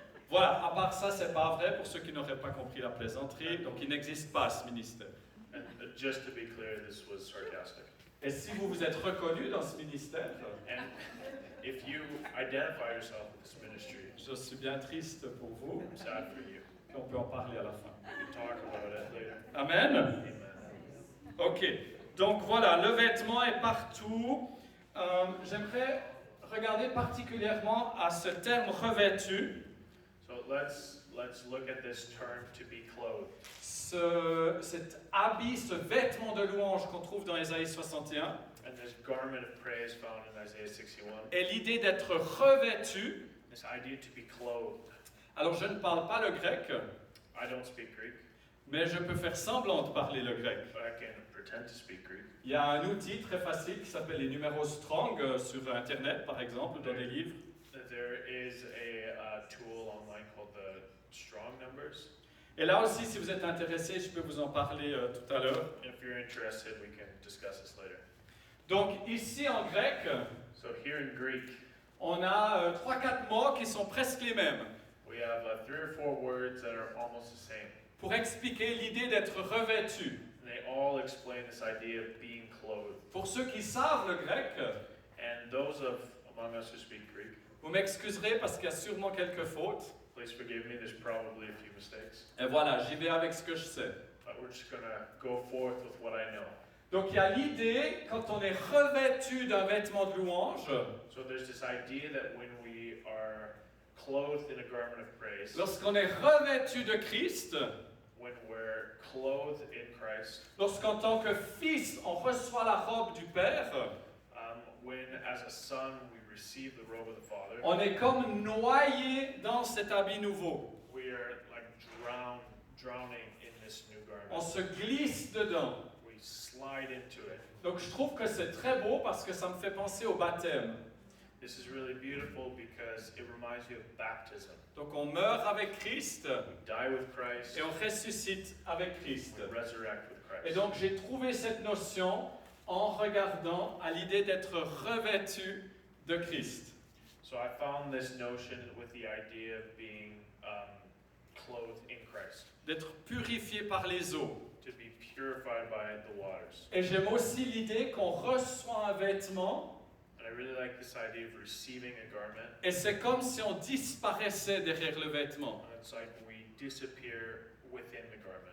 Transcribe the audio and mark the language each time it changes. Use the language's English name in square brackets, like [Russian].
[French] Voilà, à part ça, c'est pas vrai pour ceux qui n'auraient pas compris la plaisanterie, donc il n'existe pas ce ministère. [English] And just to be clear, this was sarcastic. [French] Et si vous vous êtes reconnu dans ce ministère, [English] And if you identify yourself with this ministry, [French] je suis bien triste pour vous, [English] I'm sad for you. [French] et on peut en parler à la fin. [English] We can talk about it later. [French] Amen. [English] Amen. [French] Ok, donc voilà, le vêtement est partout. J'aimerais regarder particulièrement à ce terme revêtu. [English] So let's look at this term to be clothed. [French] Cet habit, ce vêtement de louange qu'on trouve dans Ésaïe 61, [English] And this garment of praise found in Isaiah 61. [French] et l'idée d'être revêtu. [English] This idea to be clothed. [French] Alors je ne parle pas le grec, [English] I don't speak Greek, [French] mais je peux faire semblant de parler le grec. [English] but I can pretend to speak Greek. [French] Il y a un outil très facile qui s'appelle les numéros strong sur Internet, par exemple, dans des livres. [English] There is a tool online called the Strong Numbers. [French] Et là aussi, si vous êtes intéressé, je peux vous en parler tout à l'heure. [English] If you're interested, we can discuss this later. [French] Donc ici en grec, [English] So here in Greek, [French] on a 3-4 mots qui sont presque les mêmes [English] we have 3 or 4 words that are almost the same. [French] pour expliquer l'idée d'être revêtu. [English] And they all explain this idea of being clothed. [French] Pour ceux qui savent le grec, [English] And those among us who speak Greek, [French] vous m'excuserez parce qu'il y a sûrement quelques fautes. [English] please forgive me, there's probably a few mistakes. [French] Et voilà, j'y vais avec ce que je sais. [English] But we're just going to go forth with what I know. [French] Donc il y a l'idée, quand on est revêtu d'un vêtement de louange, [English] So there's this idea that when we are clothed in a garment of praise, [French] lorsqu'on est revêtu de Christ, [English] when we're clothed in Christ, [French] lorsqu'en tant que fils, on reçoit la robe du Père, [English] when as a son we receive the robe of the Father, [French] on est comme noyé dans cet habit nouveau. [English] we are like drowning in this new [French] On se glisse dedans. [English] We slide into it. [French] Donc je trouve que c'est très beau parce que ça me fait penser au baptême. [English] This is really beautiful because it reminds you of baptism. [French] Donc on meurt avec Christ [English] We die with Christ, [French] et on ressuscite avec Christ. [English] we resurrect with [French] Et [English] Christ. [French] donc j'ai trouvé cette notion en regardant à l'idée d'être revêtu de Christ. [English] So I found this notion with the idea of being clothed in Christ, [French] D'être purifié par les eaux. [English] to be purified by the waters. [French] Et j'aime aussi l'idée qu'on reçoit un vêtement [English] And I really like this idea of receiving a garment. [French] et c'est comme si on disparaissait derrière le vêtement. [English] And it's like we disappear within the garment.